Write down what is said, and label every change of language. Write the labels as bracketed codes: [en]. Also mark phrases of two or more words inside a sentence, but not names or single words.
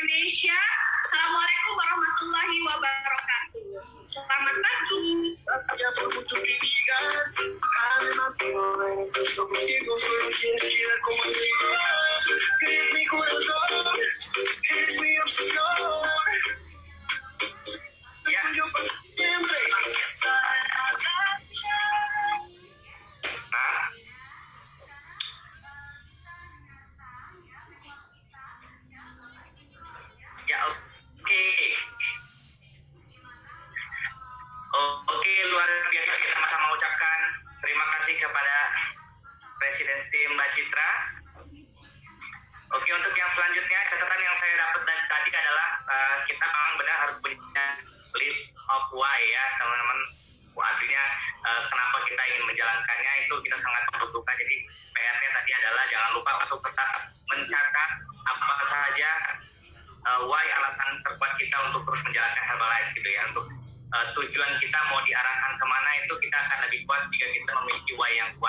[id] Indonesia. [ar] السلام عليكم ورحمة الله وبركاته. [id] Selamat pagi. [es] Ya por mucho que digas, además no eres conmigo, solo quieres quedar como amigo. Eres mi corazón, eres mi obsesión. Ya. Yo paso siempre. [id] Nah, ya oke. Oke, luar biasa kita sama-sama ucapkan terima kasih kepada Presiden Tim Mbak Citra. Oke, untuk yang selanjutnya catatan yang saya dapat tadi adalah kita memang benar harus punya [en] list of why [id] ya teman-teman. Artinya kenapa kita ingin menjalankannya itu kita sangat membutuhkan. Jadi PR-nya tadi adalah jangan lupa untuk tetap mencatat apa saja why alasan terkuat kita untuk terus menjalankan Herbalife gitu ya. Untuk tujuan kita mau diarahkan kemana itu kita akan lebih kuat jika kita memiliki why yang kuat.